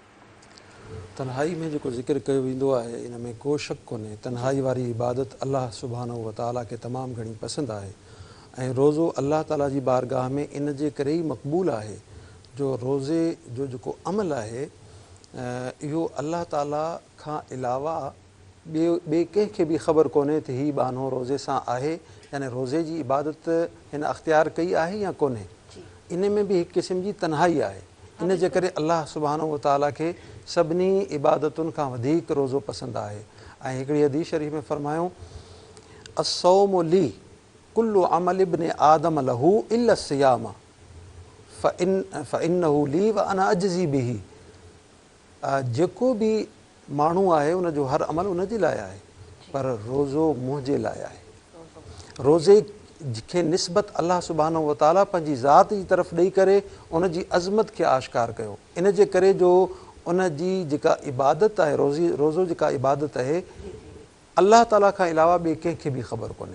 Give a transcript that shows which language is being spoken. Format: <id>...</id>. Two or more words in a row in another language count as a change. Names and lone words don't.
<sd>तन्हाई में जेको ज़िक्र कयो वेंदो आहे इन में को शक कोन्हे, तन्हाई वारी इबादत अलाह</sd> <ar>سبحانه وتعالى</ar> <sd>खे तमामु घणी पसंदि आहे ऐं रोज़ो अलाह ताला जी बारगाह में इन जे करे ई मक़बूल आहे जो रोज़े जो जेको अमल आहे इहो अलाह ताला खां अलावा ॿिए कंहिंखे बि ख़बर कोन्हे त हीउ बहानो रोज़े सां आहे, यानी रोज़े जी इबादत हिन अख़्तियार कई आहे या कोन्हे। इन में बि हिकु क़िस्म जी तन्हाई आहे। इन जे करे अलाह</sd> <ar>سبحانه وتعالى</ar> <sd>खे सभिनी इबादतुनि खां वधीक रोज़ो पसंदि आहे। ऐं हिकिड़ी हदीस शरीफ़ में फ़रमायूं</sd> <ar>الصوم لي كل عمل ابن آدم له إلا صيام فإنه لي وأنا أجزي به.</ar> <sd>जेको बि माण्हू आहे उनजो हर अमल उन जे लाइ आहे, पर रोज़ो मुंहिंजे लाइ आहे। रोज़े खे निस्बत अलाह</sd> <ar>سبحانه وتعالى</ar> <sd>पंहिंजी ज़ात जी तरफ़ ॾेई करे उन जी अज़मत खे आश्कार कयो। इन जे करे जो उन जी जेका इबादत आहे, रोज़ो जेका इबादत आहे अलाह ताला खां अलावा ॿिए कंहिंखे बि ख़बर कोन्हे।</sd>